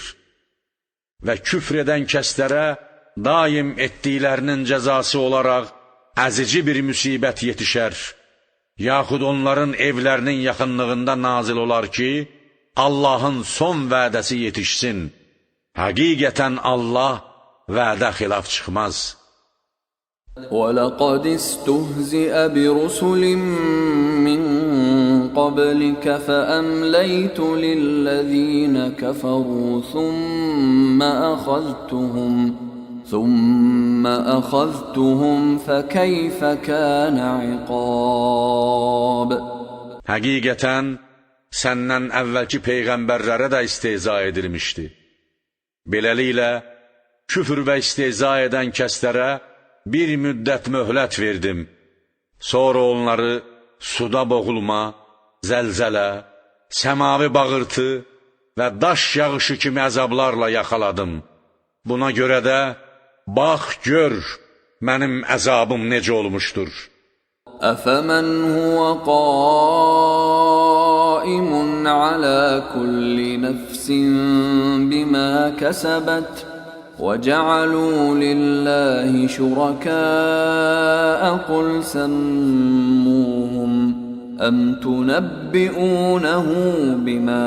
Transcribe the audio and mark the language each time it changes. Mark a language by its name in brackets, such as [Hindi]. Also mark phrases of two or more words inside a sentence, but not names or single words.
[Azerbaijani] Və küfr edən kəslərə daim etdiklərinin cəzası olaraq əzici bir müsibət yetişər, yaxud onların evlərinin yaxınlığında nazil olar ki, Allahın son vədəsi yetişsin. Həqiqətən Allah vədə xilaf çıxmaz. [Arabic] وَلَقَدِ اسْتُهْزِئَ بِرُسُلٍ مِّن قَبْلِكَ فَأَمْلَيْتُ لِلَّذِينَ كَفَرُوا ثُمَّ أَخَذْتُهُمْ فَكَيْفَ كَانَ عِقَابِ. [Azerbaijani] Həqiqətən səndən əvvəlki peyğəmbərlərə də istehza edilmişdi. Beləliklə, küfr və istehza edən kəslərə bir müddət möhlət verdim. Sonra onları suda boğulma, zəlzələ, səmavi bağırtı və daş yağışı kimi əzablarla yaxaladım. Buna görə də, bax gör, mənim əzabım necə olmuşdur. [Arabic] أَفَمَنْ هُوَ قَائِمٌ عَلَى كُلِّ نَفْسٍ بِمَا كَسَبَتْ وَجَعَلُوا لِلَّهِ شُرَكَاءَ قُلْ سَمُّوهُمْ أَمْ تُنَبِّئُونَهُ بِمَا